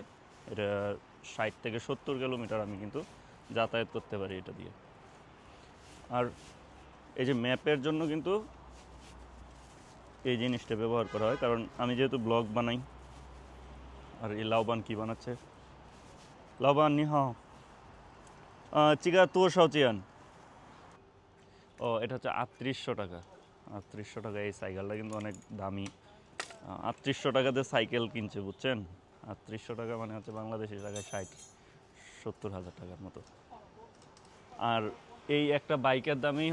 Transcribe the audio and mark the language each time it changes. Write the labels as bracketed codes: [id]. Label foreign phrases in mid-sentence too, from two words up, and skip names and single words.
[bn] এটা 60 থেকে 70 কিলোমিটার আমি কিন্তু যাতায়াত করতে পারি এটা দিয়ে। আর এই যে ম্যাপের জন্য কিন্তু এই জিনিসটা ব্যবহার করা হয়, কারণ আমি যেহেতু ব্লগ বানাই। আর এই লাউবান কি বানাচ্ছে, [zh] 老板你好这个多少钱 [bn] ও এটা হচ্ছে 3800 টাকা 3800 টাকা এই সাইকেলটা কিন্তু অনেক দামি 3800 টাকাতে সাইকেল কিনছে বুঝছেন 3800 টাকা মানে হচ্ছে বাংলাদেশি টাকায় 60-70 হাজার টাকার মতো আর এই একটা বাইকের দামই